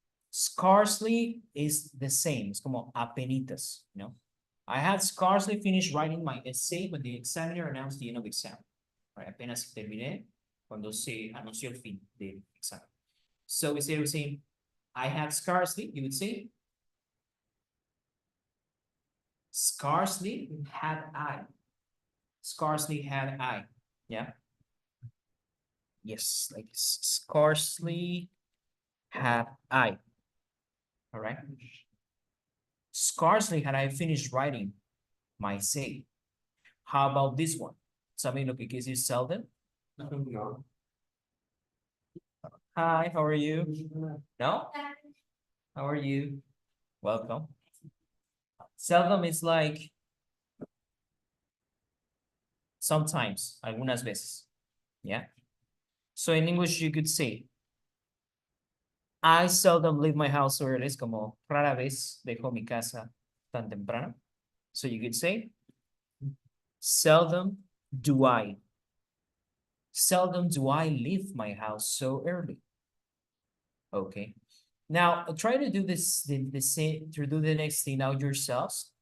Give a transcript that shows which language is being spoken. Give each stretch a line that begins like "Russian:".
English: Scarcely is the same. It's
Spanish: como apenitas,
English: you know. I had scarcely finished writing my essay when the examiner announced the end of the exam.
Spanish: Right, apenas terminé cuando se anunció el fin del examen.
English: So instead of saying, I had scarcely, you would say, scarcely had I. Scarcely had I. Yeah. Yes, like scarcely had I. All right. Scarcely had I finished writing my essay. How about this one?
Spanish: ¿Saben lo que quiere decir seldom? No.
English: Hi, how are you? No? How are you? Welcome. Seldom is like sometimes,
Spanish: algunas veces.
English: Yeah. So in English, you could say, I seldom leave my house early.
Spanish: Es como rara vez dejo mi casa tan temprano.
English: So you could say, seldom do I. Seldom do I leave my house so early. Okay. Now try to do this, the same, to do the next thing now yourselves.